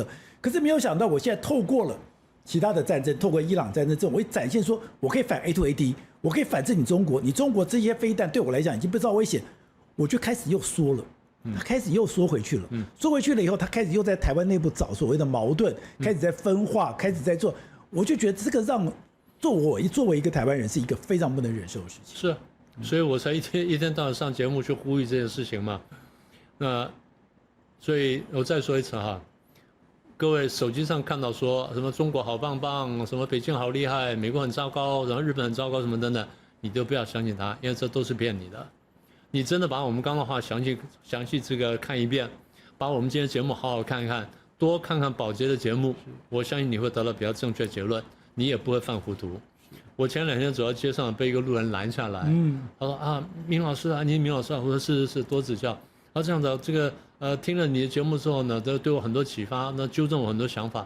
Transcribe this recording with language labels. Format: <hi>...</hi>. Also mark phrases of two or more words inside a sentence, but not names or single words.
<zh>可是沒有想到，我現在透過了其他的戰爭，透過伊朗戰爭這種，我展現說我可以反 A2AD，我可以反制你中國。你中國這些飛彈對我來講已經不造危險，我就開始又縮了。他開始又縮回去了，縮回去了以後，他開始又在台灣內部找所謂的矛盾，開始在分化，開始在做。我就覺得這個讓作為一個台灣人是一個非常不能忍受的事情。是，所以我才一天到晚上節目去呼籲這件事情嘛。那所以我再說一次哈，各位手機上看到說什麼中國好棒棒，什麼北京好厲害，美國很糟糕，然後日本很糟糕什麼等等，你都不要相信他，因為這都是騙你的。你真的把我們剛剛的話詳細這個看一遍，把我們今天節目好好看一看，多看看寶傑的節目，我相信你會得到比較正確結論，你也不會犯糊塗。我前2天走到街上，被一個路人攔下來，他說啊，明老師啊，您明老師啊，我說是，多指教。他這樣子，這個聽了你的節目之後呢，都對我很多啟發，那糾正我很多想法。</zh>